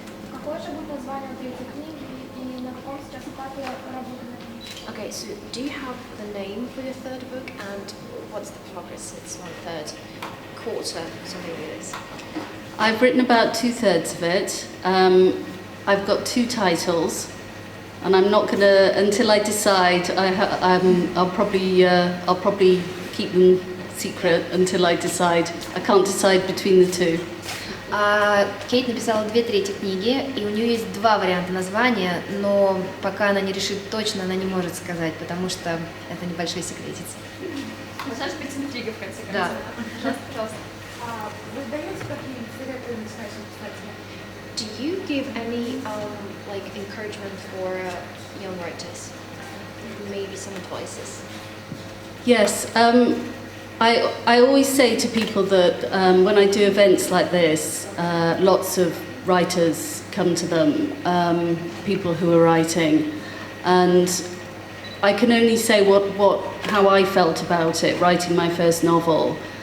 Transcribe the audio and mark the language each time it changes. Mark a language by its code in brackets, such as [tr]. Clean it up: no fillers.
[ru] Какое же будет название у этой книги и на каком сейчас этапе работы над ней? [en] Okay, so do you have the name for your third book and what's the progress? It's on third quarter, something like this. I've written about 2/3 of it. I've got 2 titles, and I'm not gonna until I decide. I'll probably keep them secret until I decide. I can't decide between the two. [ru] Кейт написала 2/3 книги, и у нее есть 2 варианта названия, но пока она не решит точно, она не может сказать, потому что это небольшой секретец. Можно же прийти на книгу в конце концов. Да. Пожалуйста. Вы даете какие-нибудь советы начинающим писателям? [en] Do you give any like encouragement for young writers? Maybe some advices? Yes, I always say to people that when I do events like this, lots of writers come to them, people who are writing, and I can only say how I felt about it, writing my first novel.